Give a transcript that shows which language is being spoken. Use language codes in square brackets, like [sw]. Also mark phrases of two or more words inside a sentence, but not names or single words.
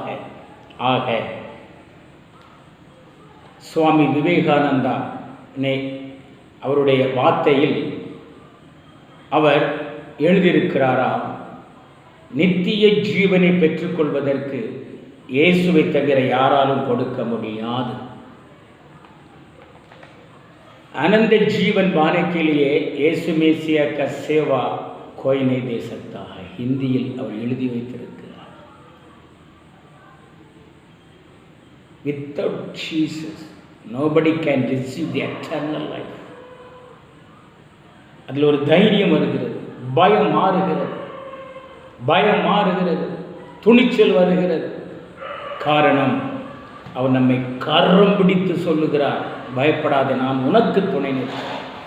[ta] ஆக சுவாமி விவேகானந்தா அவருடைய வார்த்தையில் அவர் எழுதியிருக்கிறாரா, நித்திய ஜீவனை பெற்றுக்கொள்வதற்கு இயேசுவை தவிர யாராலும் கொடுக்க முடியாது. [hi] अनंत जीवन पाने के लिए यीशु मसीह का सेवा कोई नहीं दे सकता है. [ta] हिंदी அவர் எழுதி வைத்திருக்கிறார். [en] Without Jesus nobody can receive the eternal life. [ta] அதில் ஒரு தைரியம் வருகிறது, பயம் மாறுகிறது, துணிச்சல் வருகிறது. காரணம், அவர் நம்மை கரம் பிடித்து சொல்லுகிறார், பயப்படாத, நான் உனக்கு துணை நிற்கிறேன்.